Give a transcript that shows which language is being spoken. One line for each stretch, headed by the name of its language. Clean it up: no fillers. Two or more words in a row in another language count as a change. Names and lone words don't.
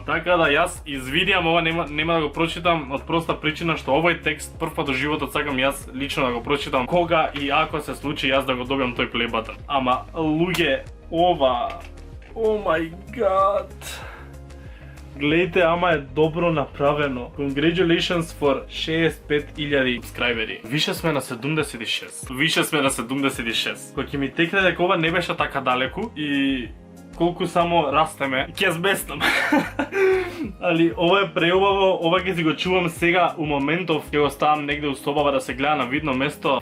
Macedonian: Така да јас извидиам ова, нема да го прочитам од проста причина што овој текст прв пат во животот сакам јас лично да го прочитам кога и ако се случи јас да го добиам тој
English: play button.
Macedonian: Ама луѓе, ова,
English: oh my god.
Macedonian: Гледайте, ама е добро направено.
English: Congratulations for 65.000 subscriberi.
Macedonian: Више сме на 76. Кога ќе ми текне дека ова не беше така далеку и колку само растеме, ќе збеснам. Али ова е преубаво, ова ќе си го чувам сега у моментов, ќе го ставам негде у собава да се гледа на видно место.